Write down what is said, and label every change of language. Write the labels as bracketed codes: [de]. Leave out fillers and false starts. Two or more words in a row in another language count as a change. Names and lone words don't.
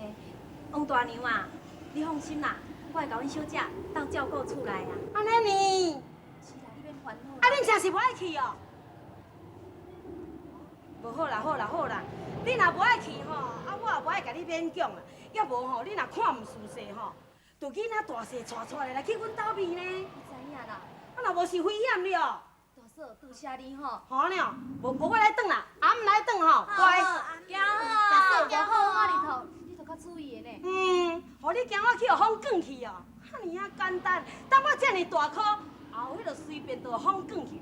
[nan] 王大娘啊，你放心啦，我会甲阮小姐当照顾厝内啊。安尼呢？是啦，你免烦恼。啊，恁真是无爱去哦？无好啦，好啦，好啦，你若无爱去吼，啊，我也无爱甲你勉强啦。要无吼，你若看毋舒适吼，就囡仔大细带出来来去阮兜边呢。我知影啦，啊，若无是危险了。大嫂，多谢你吼。好呢，无我来转啦，阿毋来转吼，乖。行好，大嫂，无好，我日头你着较注意的呢。互你惊我去互风卷去哦，哈尼啊简单。等我遮尔大颗，后迄就随便就风卷去。